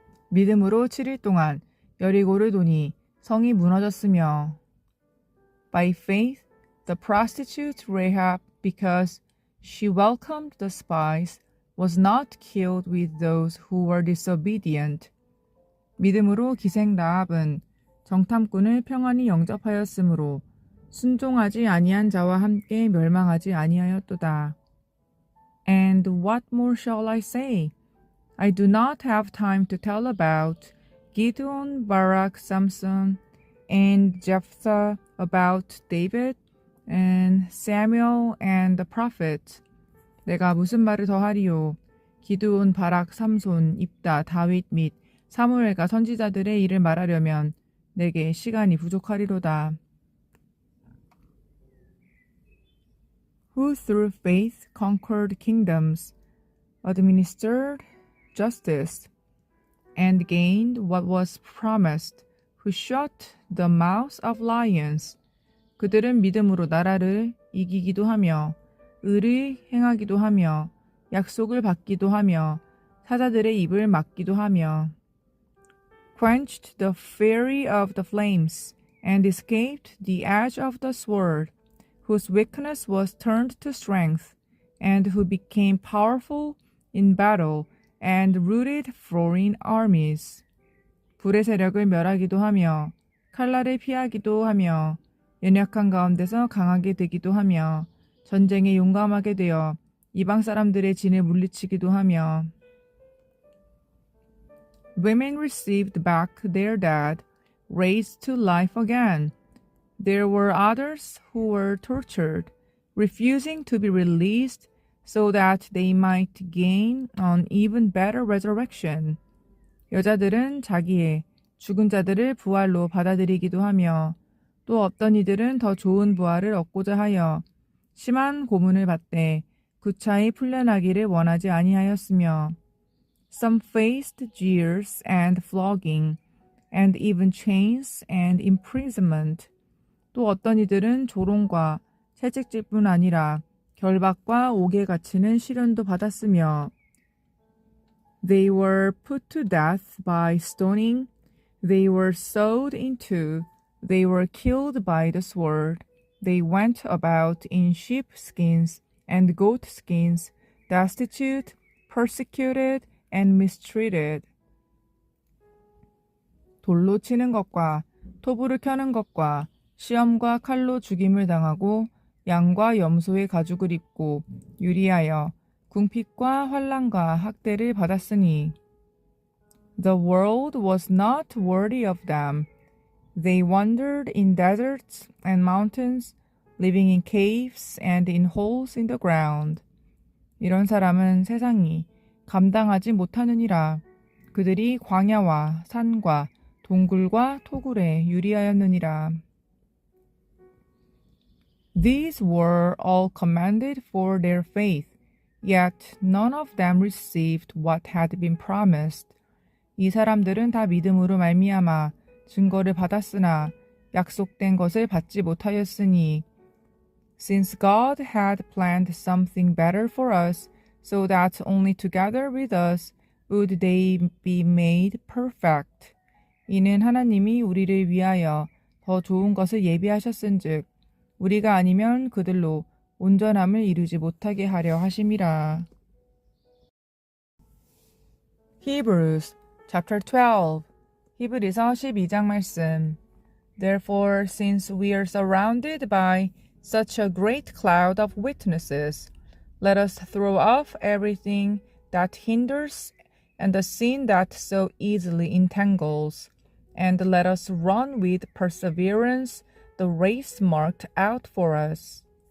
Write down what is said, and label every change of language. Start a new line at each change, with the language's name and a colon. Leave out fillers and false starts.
Korean: 믿음으로 7일 동안 여리고를 도니 성이 무너졌으며
English: By faith the prostitute Rahab, because she welcomed the spies, was not killed with those who were disobedient.
Korean: 믿음으로 기생 라합은 정탐꾼을 평안히 영접하였으므로 순종하지 아니한 자와 함께 멸망하지 아니하였도다.
English: And what more shall I say? I do not have time to tell about Gideon, Barak, Samson, and Jephthah, about David, and Samuel, and the prophets.
Korean: 내가 무슨 말을 더하리요? 기드온, 바락, 삼손, 입다, 다윗 및 사무엘과 선지자들의 일을 말하려면 내게 시간이 부족하리로다.
English: Who through faith conquered kingdoms, administered justice, and gained what was promised, who shut the mouths of lions.
Korean: 그들은 믿음으로 나라를 이기기도 하며 의를 행하기도 하며 약속을 받기도 하며 사자들의 입을 막기도 하며
English: quenched the fury of the flames and escaped the edge of the sword, whose weakness was turned to strength, and who became powerful in battle and routed foreign armies.
Korean: 불의 세력을 멸하기도 하며 칼날을 피하기도 하며 연약한 가운데서 강하게 되기도 하며 전쟁에 용감하게 되어 이방 사람들의 진을 물리치기도 하며
English: Women received back their dead, raised to life again. There were others who were tortured, refusing to be released so that they might gain an even better resurrection.
Korean: 여자들은 자기의 죽은 자들을 부활로 받아들이기도 하며 또 어떤 이들은 더 좋은 부활을 얻고자 하여 심한 고문을 받되 구차히 풀려나기를 원하지 아니하였으며
English: Some faced jeers and flogging, and even chains and imprisonment.
Korean: 또 어떤 이들은 조롱과 채찍질뿐 아니라 결박과 옥에 갇히는 시련도 받았으며
English: They were put to death by stoning, they were sewed in two, they were killed by the sword, they went about in sheepskins and goatskins, destitute, persecuted, and mistreated.
Korean: 돌로 치는 것과 토불을 켜는 것과 시험과 칼로 죽임을 당하고 양과 염소의 가죽을 입고 유리하여 궁핍과 환난과 학대를 받았으니
English: The world was not worthy of them. They wandered in deserts and mountains, living in caves and in holes in the ground.
Korean: 이런 사람은 세상이 감당하지 못하느니라. 그들이 광야와 산과 동굴과 토굴에 유리하였느니라.
English: These were all commended for their faith, Yet none of them received what had been promised.
Korean: 이 사람들은 다 믿음으로 말미암아 증거를 받았으나 약속된 것을 받지 못하였으니
English: Since God had planned something better for us, so that only together with us would they be made perfect.
Korean: 이는 하나님이 우리를 위하여 더 좋은 것을 예비하셨은즉 우리가 아니면 그들로 온전함을 이루지 못하게 하려 하심이라.
English: Hebrews chapter 12
Korean: 히브리서 12장 말씀.
English: Therefore, since we are surrounded by such a great cloud of witnesses, let us throw off everything that hinders and the sin that so easily entangles, and let us run with perseverance the race marked out for us.